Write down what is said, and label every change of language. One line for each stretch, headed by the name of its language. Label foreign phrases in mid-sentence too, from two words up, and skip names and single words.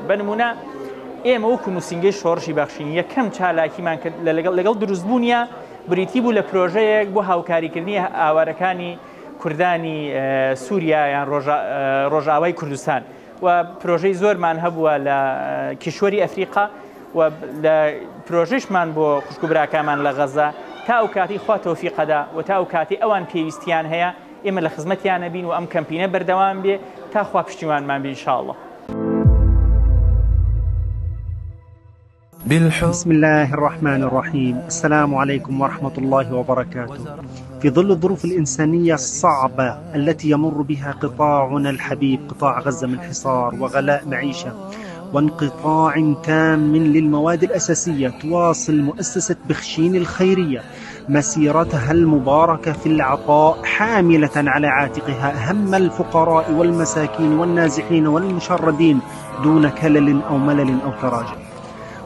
Central Kurdish: بە نمونە ئێمە وەکو نووسنگەی شۆڕشی بەخشینی یەکەم چالاکیمان کرد لەگەڵ دروستبوونیە بریتی بوو لە پرۆژەیەک بۆ هاوکاریکردنی ئاوارەکانی کوردانی سووریا یان ڕۆژاوای کوردستان و پرۆژەی زۆرمان هەبووە لە کیشوەری ئەفریقا و لە پرۆژەشمان بۆ خوشکبراکانمان لە غەزە تا ئەو کاتی خوا تەوفیقەدا و تا ئەو کاتی ئەوان پێویستیان هەیە ئێمە لە خزمەتیانە بین و ئەم کەمپینە بەردەوام بێ تا خوا پشتیوانمان بێ ئینشاءڵڵا.
Arabic: بسم الله الرحمن الرحيم. السلام عليكم ورحمة الله وبركاته. في ظل الظروف الإنسانية الصعبة التي يمر بها قطاعنا الحبيب قطاع غزة من حصار وغلاء معيشة وانقطاع تام للمواد الأساسية، تواصل مؤسسة بخشين الخيرية مسيرتها المباركة في العطاء حاملة على عاتقها هم الفقراء والمساكين والنازحين والمشردين دون كلل أو ملل أو تراجع.